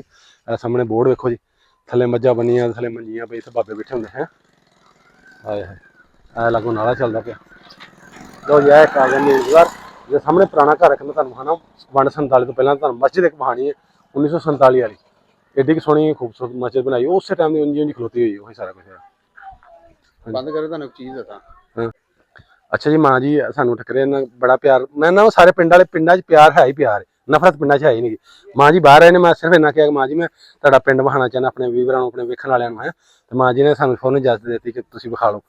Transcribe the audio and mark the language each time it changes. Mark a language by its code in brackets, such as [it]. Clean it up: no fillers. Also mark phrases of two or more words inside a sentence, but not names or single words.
[pa] ਇਹ ਸਾਹਮਣੇ ਬੋਰਡ ਵੇਖੋ ਜੀ, ਥੱਲੇ ਮੱਝਾਂ ਬਣੀਆਂ, ਥੱਲੇ ਮੰਜੀਆਂ ਪਈ, ਇੱਥੇ ਬਾਬੇ ਬੈਠੇ ਹੁੰਦੇ ਹੈ। ਹਾਏ ਹਾਏ, ਇਹ ਲਾਗੋਂ ਨਾਲਾ ਚੱਲਦਾ ਪਿਆ। ਲਓ ਜੀ, ਇਹ ਇੱਕ ਆ ਗਿਆ ਮੇਨ ਘਰ ਜੇ ਸਾਹਮਣੇ ਪੁਰਾਣਾ ਘਰ ਹੈ। ਮੈਂ ਤੁਹਾਨੂੰ ਵਿਖਾਉਣਾ ਵੰਡ 47 ਤੋਂ ਪਹਿਲਾਂ ਤੁਹਾਨੂੰ ਮਸਜਿਦ ਇੱਕ ਕਹਾਣੀ ਹੈ 1947 ਵਾਲੀ। ਐਡੀ ਕੀ ਸੋਹਣੀ ਖੂਬਸੂਰਤ ਮਸਜਿਦ ਬਣਾਈ ਉਸ ਟਾਈਮ ਕੀ ਉਂਜੀ ਉਂਜੀ ਖਲੋਤੀ ਹੋਈ ਵਹੀ ਸਾਰਾ ਕੁਝ ਹੈ। ਬੰਦ ਕਰੋ ਤੁਹਾਨੂੰ ਚੀਜ਼ ਦੱਸਾਂ। ਅੱਛਾ ਜੀ ਮਾਂ ਜੀ ਸਾਨੂੰ ਟੱਕਰੇ ਨਾ ਬੜਾ ਪਿਆਰ ਮੈਂ ਨਾ ਸਾਰੇ ਪਿੰਡ ਵਾਲੇ ਪਿੰਡਾਂ 'ਚ ਪਿਆਰ ਹੈ ਹੀ ਪਿਆਰ ਨਫ਼ਰਤ ਪਿੰਡਾਂ 'ਚ ਹੈ ਹੀ ਨਹੀਂ। ਮਾਂ ਜੀ ਬਾਹਰ ਆਏ ਨੇ ਮੈਂ ਸਿਰਫ਼ ਇੰਨਾ ਕਿਹਾ ਮਾਂ ਜੀ ਮੈਂ ਤੁਹਾਡਾ ਪਿੰਡ ਵਿਖਾਉਣਾ ਚਾਹੁੰਨਾ ਆਪਣੇ ਵਿਊਅਰਾਂ ਆਪਣੇ ਵੇਖਣ ਵਾਲਿਆਂ ਨੂੰ ਹੈ ਤਾਂ ਮਾਂ ਜੀ ਨੇ ਸਾਨੂੰ ਫ਼ੋਨ ਇਜਾਜ਼ਤ ਦੇ'ਤੀ ਕਿ ਤੁਸੀਂ ਵਿਖਾ ਲਓ।